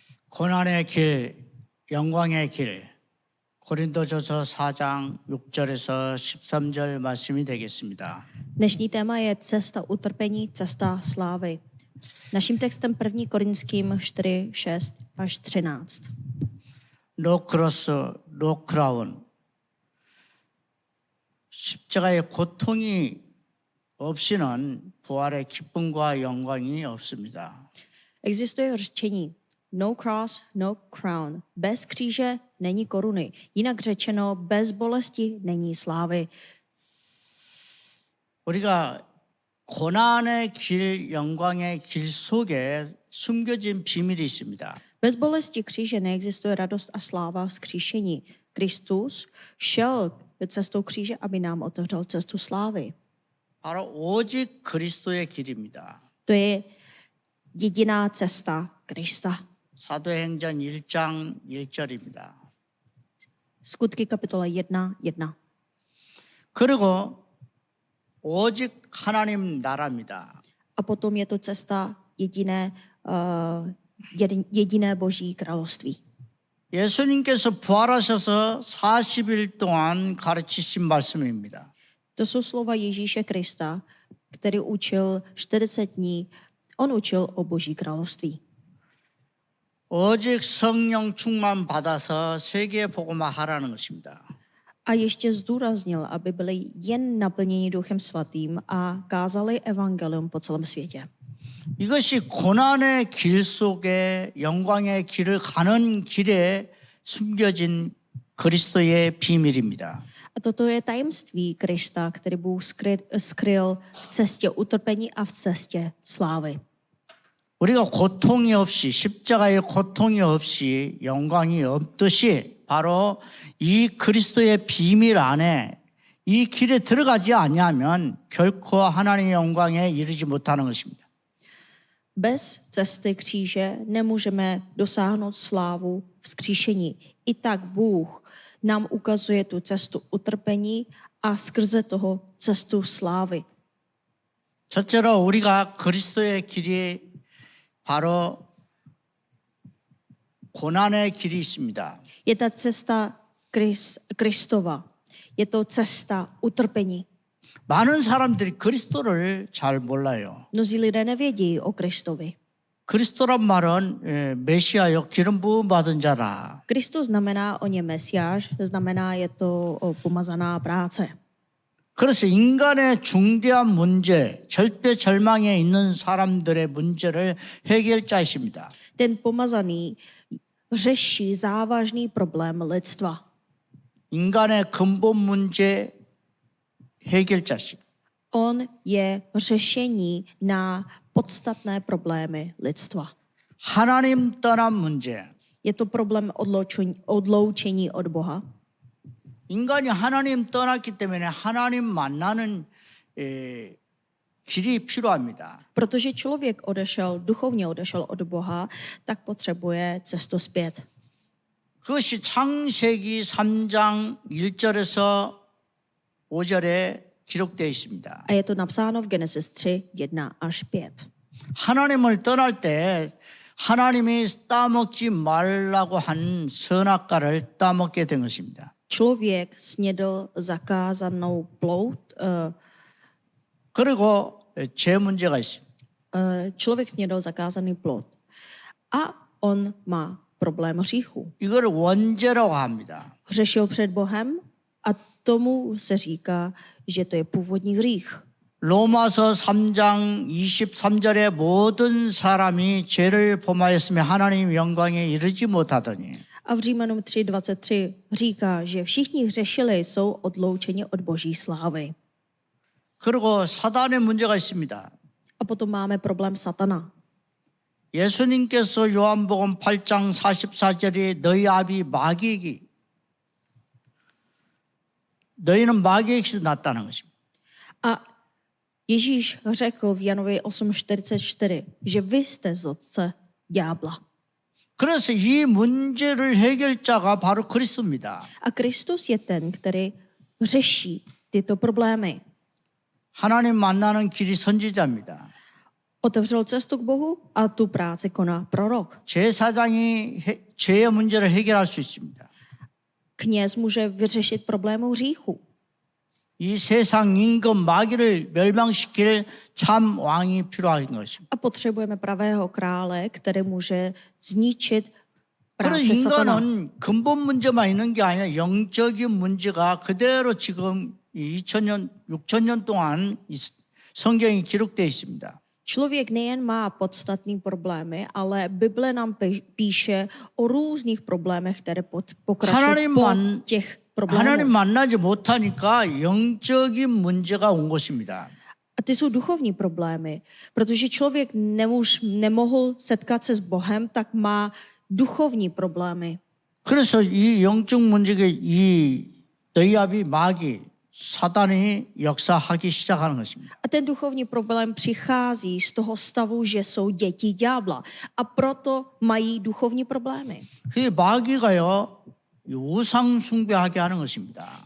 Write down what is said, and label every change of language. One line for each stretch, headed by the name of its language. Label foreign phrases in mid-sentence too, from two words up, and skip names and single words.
Korean: 고난의 길, 영광의 길, 고린도전서 4장 6절에서 13절 말씀이 되겠습니다.
Czech: Dnešní téma je cesta utrpení, cesta slávy. Naším textem 1. Korinským 4, 6 až 13.
English: No cross, no crown.
Korean: 십자가의 고통이 없이는 부활의 기쁨과 영광이 없습니다.
Czech: Existuje řečení
English: no cross, no crown.
Czech: Bez kříže není koruny. Jinak řečeno, bez bolesti není slávy.
Korean: 우리가 고난의 길, 영광의 길 속에 숨겨진 비밀이 있습니다.
Czech: Bez bolesti kříže neexistuje radost a sláva vzkříšení. Kristus šel cestou kříže, aby nám otevřel cestu slávy.
Korean: 바로 오직 그리스도의 길입니다.
Czech: To je jediná cesta Krista.
Korean: 사도행전 1장 1절입니다.
Czech: Skutky kapitola 1:1.
Korean: 그리고 오직 하나님 나라입니다.
Czech: A potom je to cesta jediné Boží království.
Korean: 예수님께서 부활하셔서 40일 동안 가르치신 말씀입니다.
Czech: To jsou slova Ježíše Krista, který učil 40 dní. On učil o Boží království.
Korean: 오직 성령 충만 받아서 세계에 복음화하라는 것입니다.
Czech: A ještě zdůraznil, aby byli jen naplněni Duchem Svatým a kázali evangelium po celém světě.
Korean: 이것이 고난의 길 속에 영광의 길을 가는 길에 숨겨진 그리스도의 비밀입니다.
Czech: A toto je tajemství Krista, který Bůh skryl v cestě utrpení a v cestě slávy.
Korean: 우리가 고통이 없이 십자가의 고통이 없이 영광이 없듯이 바로 이 그리스도의 비밀 안에 이 길에 들어가지 아니하면 결코 하나님의 영광에 이르지 못하는 것입니다.
Czech: Bez cesty kříže nemůžeme dosáhnout slávu vzkříšení. I tak Bůh nám ukazuje tu cestu utrpení a skrze toho cestu slávy.
Korean: 첫째로 우리가 그리스도의 길이 바로 고난의 길이 있습니다.
Czech: Je ta cesta Kristova. Je to cesta utrpení.
Korean: 많은 사람들이 그리스도를 잘 몰라요.
Czech: Mnozí lidé nevědí o Kristovi.
Korean: 그리스도란 말은 메시아요 기름 부음 받은 자라.
Czech: Kristus znamená o něm Mesiáš, znamená je to pomazaná práce.
Korean: 그래서 인간의 중대한 문제, 절대 절망에 있는 사람들의 문제를 해결자이십니다.
Czech: Ten pomazaný řeší závažný problém lidstva.
Korean: 인간의 근본 문제 해결자십니다.
Czech: On je řešení na podstatné problémy lidstva.
Korean: 하나님 떠난 문제.
Czech: Je to problém odloučení od Boha.
Korean: 인간이 하나님 떠났기 때문에 하나님 만나는 길이 필요합니다.
Czech: Protože člověk duchovně odešel od Boha, tak potřebuje cestu zpět.
Korean: 그것이 창세기 3장 1절에서 5절에 기록되어 있습니다.
Czech: A je to napsáno v Genesis 3, 1 až 5.
Korean: 하나님을 떠날 때 하나님이 따먹지 말라고 한 선악과를 따먹게 된 것입니다.
Czech: Člověk snědl zakázanou plout.
Korean: 그리고 죄 문제가 있습니다.
Czech: Člověk snědl zakázaný plod. A on má problém hříchu.
Korean: 이걸 원죄라고 합니다.
Czech: Hřešil před Bohem a tomu se říká, že to je původní hřích.
Korean: 로마서 3장 23절에 모든 사람이 죄를 범하였으며 하나님 영광에 이르지 못하더니
Czech: A v Římanům 3:23 říká, že všichni hřešili, jsou odloučeni od Boží slávy.
Korean: 그리고 사단의 문제가 있습니다.
Czech: A potom máme problém satana.
Korean: 예수님께서 요한복음 8장 44절에 너희 아비 마귀에게 너희는 마귀에게서 났다는 것입니다.
Czech: A Ježíš řekl v Janovi 8:44, že vy jste z otce ďábla.
Korean: 그래서 이 문제를 해결자가 바로 그리스도입니다.
Czech: A Kristus je ten, který řeší tyto problémy.
Korean: 하나님 만나는 길이 선지자입니다.
Czech: otevřel cestu k Bohu a tu práci koná prorok.
Korean: 제사장이 죄의 문제를 해결할 수 있습니다.
Czech: Kněz může vyřešit problémy hříchu.
Korean: 이 세상 임금 마귀를 멸망시킬 참 왕이 필요한 것입니다.
Czech: A potřebujeme pravého krále, který může zničit
Korean: 그래서
Czech: práci satana.
Korean: 인간은 근본 문제만 있는 게 아니라 영적인 문제가 그대로 지금 2000년, 6000년 동안 성경이 기록되어 있습니다.
Czech: Člověk nejen má podstatné problémy, ale Bible nám píše o různých problémech, které pokračují po těch
Korean: 하나님
Czech: problémech.
Korean: 만나지 못하니까 영적인 문제가 온 것입니다.
Czech: A ty jsou duchovní problémy, protože člověk nemohl setkat se s Bohem, tak má duchovní problémy.
Korean: 그래서 이 영적 문제가 이 너희압이 마귀 사단이 역사하기 시작하는 것입니다.
Czech: A ten duchovní problém přichází z toho stavu, že jsou děti ďábla. A proto mají duchovní problémy.
Korean: 그 마귀가요 우상 숭배하게 하는 것입니다.